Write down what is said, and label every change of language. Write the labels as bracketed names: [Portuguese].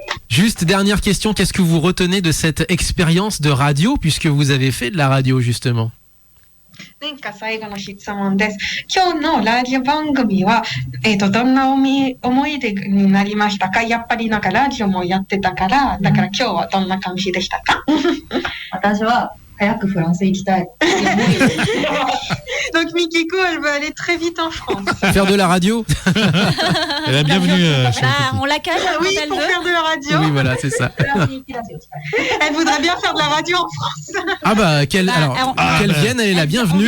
[French] Juste dernière question, qu'est-ce que vous retenez de cette expérience de radio, puisque vous avez fait de la radio justement? [Japanese] なんか最後の質問です。今日のラジオ番組は、どんな思い出になりましたか？やっぱりなんかラジオもやってたから、だから今日はどんな感じでしたか？私は早くフランス行きたい。 [French] Donc Mikiko, elle veut aller très vite en France. Faire de la radio. Elle est bienvenue. On l'accueille. Oui, pour faire de la radio. Oui, voilà, c'est ça. Elle voudrait bien faire de la radio en France. Ah bah, qu'elle vienne, elle est la bienvenue.